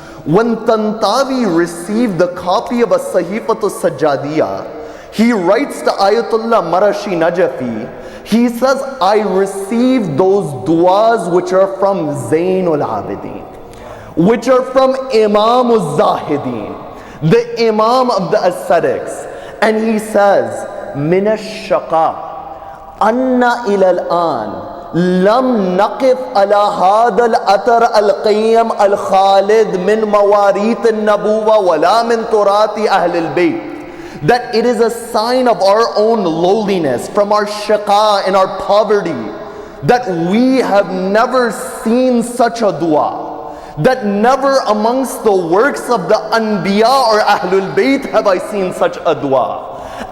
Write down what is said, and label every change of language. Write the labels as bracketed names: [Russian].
[English] When Tantawi received the copy of a Sahifat al-Sajjadiyah, he writes to Ayatollah Marashi Najafi, he says, I received those du'as which are from Zainul Abidin, which are from Imam al-Zahidin, the Imam of the ascetics. And he says, [Arabic] Min ash-shaqa anna ila al-an لم نقف على هذا الأثر القيم الخالد من مواريث النبوة ولا من تراث أهل البيت. [English] That it is a sign of our own lowliness, from our shaqa and our poverty, that we have never seen such a dua. That never amongst the works of the Anbiya or Ahlul Bayt have I seen such a dua.